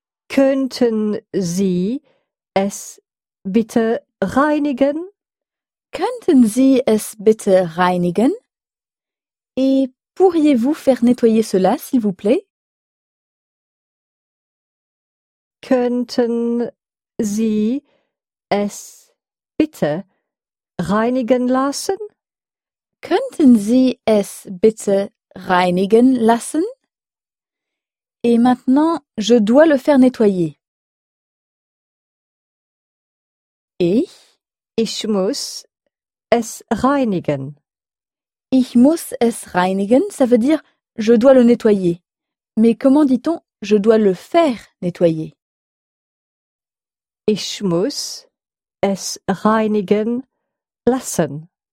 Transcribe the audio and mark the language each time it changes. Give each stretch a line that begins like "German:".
German: Könnten Sie es bitte reinigen? Könnten Sie es bitte reinigen?
French: Et pourriez-vous faire nettoyer cela, s'il vous plaît?
German: Könnten Sie es bitte reinigen lassen? Könnten Sie es bitte reinigen lassen?
French: Et maintenant, je dois le faire nettoyer.
German: Ich? Ich muss es reinigen. Ich muss es reinigen,
French: ça veut dire je dois le nettoyer. Mais comment dit-on je dois le faire nettoyer?
German: Ich muss es reinigen lassen.